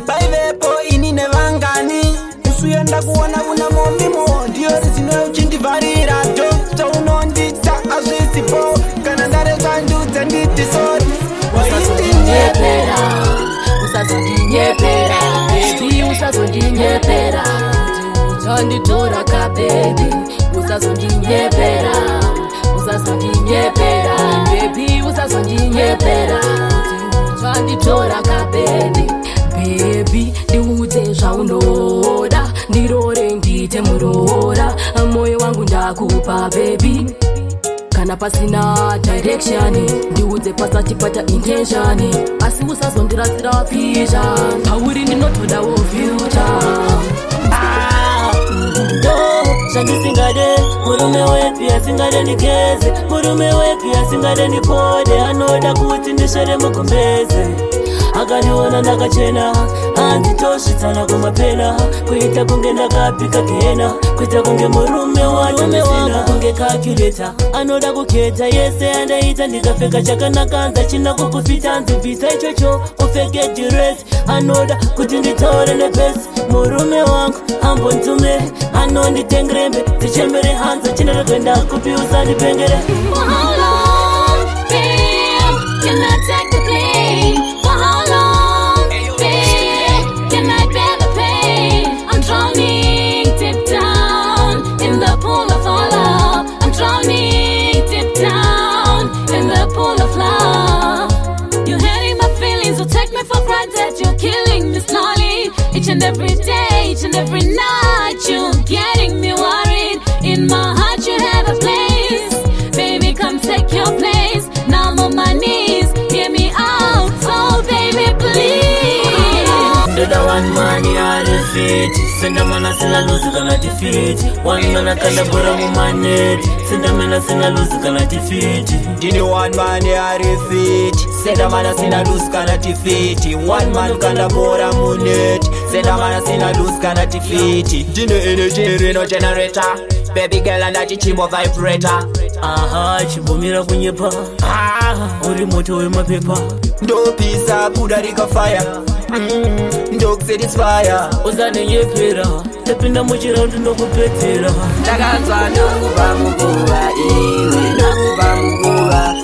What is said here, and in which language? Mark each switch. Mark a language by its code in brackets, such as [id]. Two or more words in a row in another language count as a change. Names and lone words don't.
[sn] Bhaivepo ini nevangani. Usuyenda kuona kuna momimo. Ndiyo rizino uchindivharira, jo. Chaunondita azvisipo. Kana ndareka ndudze nditi sorry. Usazondinyepera, usazondinyepera, baby, usazondinyepera. Uchanditora ka, baby, usazondinyepera, usazondinyepera, baby, usazondinyepera. Uchanditora ka, baby, baby, ndiudze zvaunoda, ndirore ndite muroora, moyo wangu ndakupa, baby. Kana pasina direction, ndiudze pasati pata intention, asi usazondirasira vision. Pauri ndinotodawo future. Ah, no, zvandisingade, murume wepi asingade ndigeze, murume wepi asingade ndipode, anoda kuti ndiswere mugumbeze. Akandiona ndakachena, handitosvitsana kumapena, kuita kunge ndakapika gena, kuita kunge murume wacho ndisina. Kunge calculator, anoda kuketa yese andaita ndikapfeka chakanaka, hanzi achina kukufita, hanzi bvisa ichocho, upfeke dress. Anoda kuti nditaure nepesi, murume wangu ambontume, anonditengerembe, ndichembere hanzi, achina kuenda kupi, usandipengere. [en] For how long, babe, can I take the blame? For how long, babe, can I bear the pain? I'm drowning deep down in the pool of our love. I'm drowning deep down in the pool of love. You're hurting my feelings, you take me for granted. You're killing me slowly. Each and every day, each and every night, you're getting me worried. In my heart, you have a place. Baby, come take your place. Now I'm on my knees, hear me out. So, baby, please. Ndoda one man, yeah, defeat. [sn] Senda mana sina lose kana defeat. [en] One man [sn] akanda bora mu maneti. Senda mana sina lose kana defeat. [en] Ndine one man, yeah, defeat. [sn] Senda mana sina lose kana defeat. [en] One man [sn] kanda bora mu net. Senda mana sina lose kana defeat. Ndine energy reno generator. [en] Baby girl, and that chimbo vibrator. [sn] Aha, chimbo mira kunyepa. Ah, uri moto we mapepa. Ndopisa kudarika fire. Mm, ndokusatisfya. Usanenyepera, tapinda muchiraundi ndokupedzera. Ndakanzwa ndokupa mukuva iwe, ndokupa mukuva.